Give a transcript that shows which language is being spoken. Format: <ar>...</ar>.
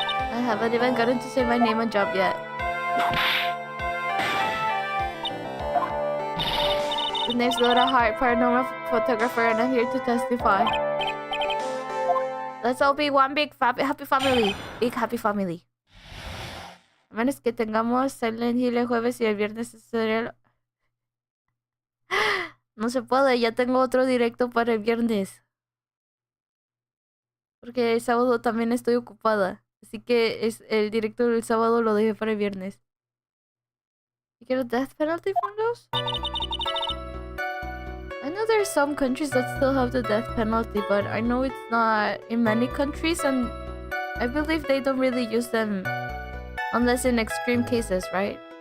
<en>I haven't even gotten to say my name and job yet. The name's Lotta Hart, paranormal photographer, and I'm here to testify. Let's all be one big happy family. Big happy family.</en> <es>A menos que tengamos Silent Hill el jueves y el viernes sería... No se puede, ya tengo otro directo para el viernes. Porque el sábado también estoy ocupada. Así que el directo del sábado lo dejé para el viernes.</es> <en>You get a death penalty from those? I know there's some countries that still have the death penalty, but I know it's not in many countries, and I believe they don't really use them unless in extreme cases, right?</en>